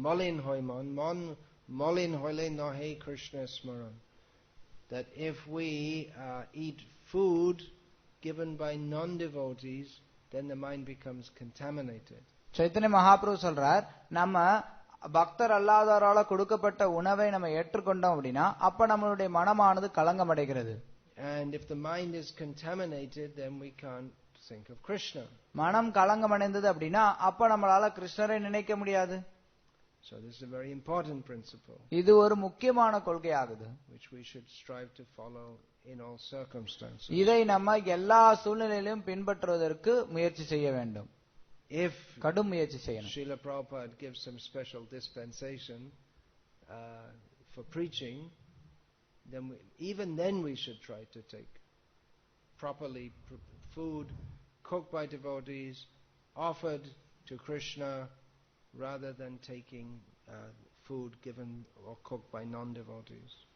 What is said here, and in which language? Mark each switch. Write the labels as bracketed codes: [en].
[bn] Molin hoimon mon molin hoile nahe Krishna smaran. [en] That if we eat food given by non-devotees, then the mind becomes contaminated. [ta] Chaitanya Mahaprabhu சொல்றார், நம்ம பக்தர் அல்லாதவரால கொடுக்கப்பட்ட உணவை நம்ம ஏற்றுக்கொண்டோம் அப்படின்னா அப்ப நம்மளுடைய மனமானது களங்கம் அடைகிறது. [en] And if the mind is contaminated, then we can't think of Krishna. [ta] மனம் களங்கம் அடைந்தது அப்படின்னா அப்ப நம்மளால கிருஷ்ணரை நினைக்க முடியாது. [en] So this is a very important principle. [ta] இது ஒரு முக்கியமான கொள்கையாகுது. [en] Which we should strive to follow in all circumstances. [ta] இதை நம்ம எல்லா சூழ்நிலையிலும் பின்பற்றுவதற்கு முயற்சி செய்ய வேண்டும். [en] If [ta] கடும் முயற்சி செய்யணும். [en] Srila Prabhupada gives some special dispensation for preaching, then even then we should try to take properly food cooked by devotees, offered to Krishna, rather than taking food given or cooked by non-devotees.